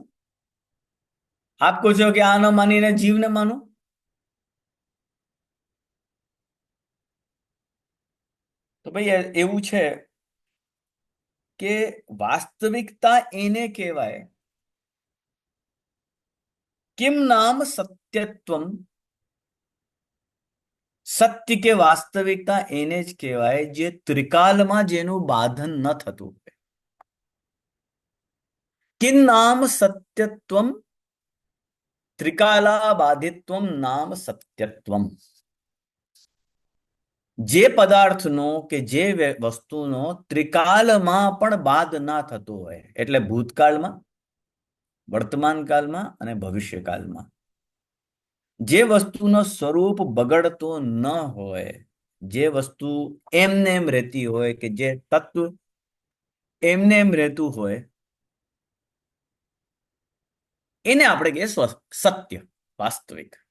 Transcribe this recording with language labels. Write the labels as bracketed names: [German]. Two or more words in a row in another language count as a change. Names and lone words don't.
[Gujarati] આપ કહો છો કે આ ન માનીને જીવને માનો, તો ભાઈ એવું છે કે વાસ્તવિકતા એને કહેવાય [Sanskrit] किम नाम सत्यत्वम. [Gujarati] સત્ય કે વાસ્તવિકતા એને જ કહેવાય જે ત્રિકાલમાં જેનું બાંધન ન થતું હોય. [Sanskrit] किन नाम सत्यत्वम त्रिकालाबाधित्वम नाम सत्यत्वम. [Gujarati] જે પદાર્થનો કે જે વસ્તુનો ત્રિકાલમાં પણ બાદ ના થતો હોય, એટલે ભૂતકાળમાં, વર્તમાન કાળમાં અને ભવિષ્યકાળમાં, જે વસ્તુનો સ્વરૂપ બગડતો ન હોય, જે વસ્તુ એમને એમ રહેતી હોય, કે જે તત્વ એમને એમ રહેતું હોય, એને આપણે કહીએ સત્ય, વાસ્તવિક.